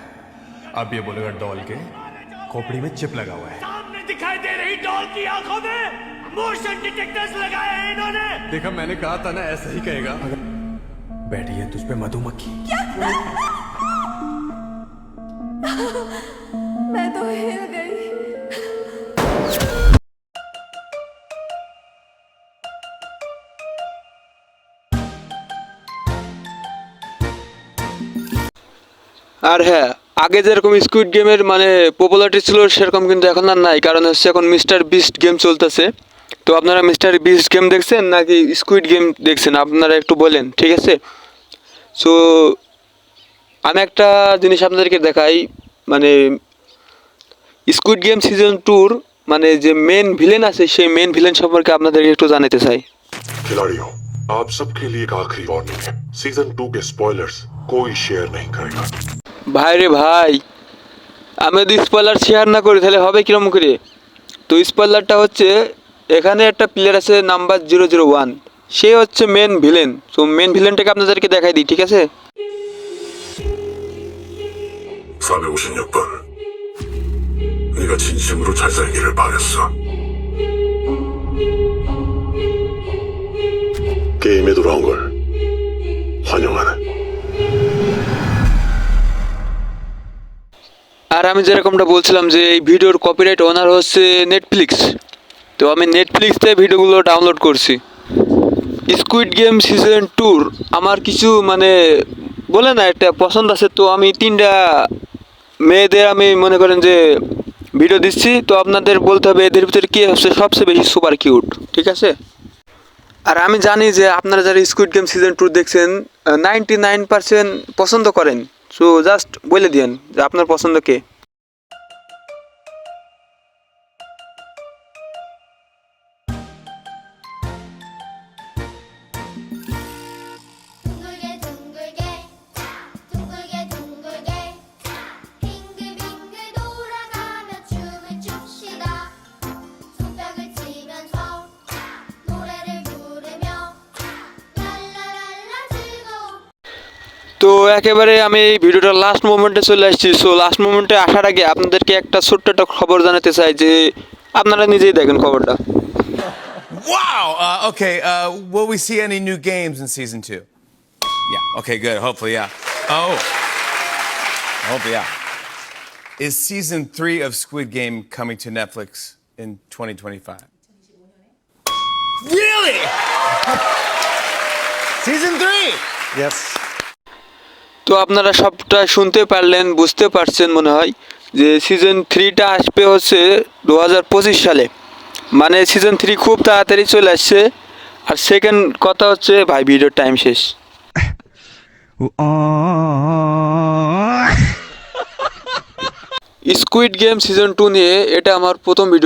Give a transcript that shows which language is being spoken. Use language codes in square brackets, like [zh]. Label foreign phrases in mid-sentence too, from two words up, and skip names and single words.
[hi] अब ये बोलेगा डॉल के खोपड़ी में चिप लगा हुआ है। सामने दिखाई दे रही डॉल की आंखों में [en] motion detectors [hi] लगाए हैं इन्होंने। देखा, मैंने कहा था ना ऐसा ही कहेगा। बैठी है तुझ पे मधुमक्खी। मैं तो हिल गई। [bn] আর হ্যাঁ, আগে যেরকম স্কুইড গেমের পপুলারিটি ছিল সেরকম কিন্তু এখন আর নাই, কারণ হচ্ছে এখন মিস্টার বিস্ট গেম চলতেছে। তো আপনারা মিস্টার বিস্ট গেম দেখছেন নাকি স্কুইড গেম দেখছেন, আপনারা একটু বলেন, ঠিক আছে? সো আমি একটা জিনিস আপনাদেরকে দেখাই, স্কুইড গেম সিজন 2-র যে [en] main villain [bn] আছে সেই [en] main villain [bn] সম্পর্কে আপনাদেরকে একটু জানাতে চাই। [hi] खिलाड़ियों, आप सबके लिए एक आखिरी वार्निंग है। सीजन 2 के स्पॉयलर्स कोई शेयर नहीं करेगा। [bn] ভাই রে ভাই, আমি যদি স্পয়লার শেয়ার না করি তাহলে হবে কিরম করে? তো স্পয়লারটা হচ্ছে, এখানে একটা প্লেয়ার আছে নাম্বার 001, সে হচ্ছে [en] main villain. [bn] তো মেন ভিলেনটাকে আপনাদেরকে দেখাই দিই, ঠিক আছে? [ko] 356번 네가 진심으로 잘 살기를 바랬어. 게임에 돌아온 걸 환영하네. [bn] আর আমি যেরকমটা বলছিলাম যে এই ভিডিওর [en] copyright owner [bn] হচ্ছে নেটফ্লিক্স। তো আমি নেটফ্লিক্সে ভিডিওগুলো ডাউনলোড করছি। স্কুইড গেম সিজন 2-র আমার কিছু বলে না একটা পছন্দ আছে। তো আমি 3টা মেয়েদের আমি মনে করেন যে ভিডিও দিচ্ছি। তো আপনাদের বলতে হবে এদের ভিতরে কে হচ্ছে সবচেয়ে বেশি [en] super cute, [bn] ঠিক আছে? আর আমি জানি যে আপনারা যারা স্কুইড গেম সিজন 2 দেখছেন 99% পছন্দ করেন। [en] so just [bn] বলে দিন যে আপনার পছন্দ কে। [ko] 둥글게 둥글게 둥글게 둥글게 빙글빙글 돌아가며 춤을 춥시다. 손뼉을 치면서 노래를 부르며 랄라랄라 즐거운 [bn] তো একেবারে আমি এই ভিডিওটা [en] last moment [bn] চলে আসছি। সো [en] last moment [bn] আসার আগে আপনাদেরকে একটা ছোট্ট একটা খবর জানাতে চাই যে আপনারা নিজেই দেখেন খবরটা। [en] Wow! Okay, will we see any new games in season 2? Yeah, okay, good. Hopefully, yeah. Oh. Hopefully, yeah. Is season 3 of Squid Game coming to Netflix in 2025? Really? Season 3? Yes. [bn] তো আপনারা সবটা শুনতে পারলেন, বুঝতে পারছেন মনে হয় যে সিজন 3টা আসবে হচ্ছে 2025 সালে। মানে সিজন 3 খুব তাড়াতাড়ি চলে আসছে। আর সেকেন্ড কথা হচ্ছে ভাই ভিডিওর টাইম শেষ। স্কুইড গেম সিজন 2 নিয়ে এটা আমার প্রথম ভিডিও।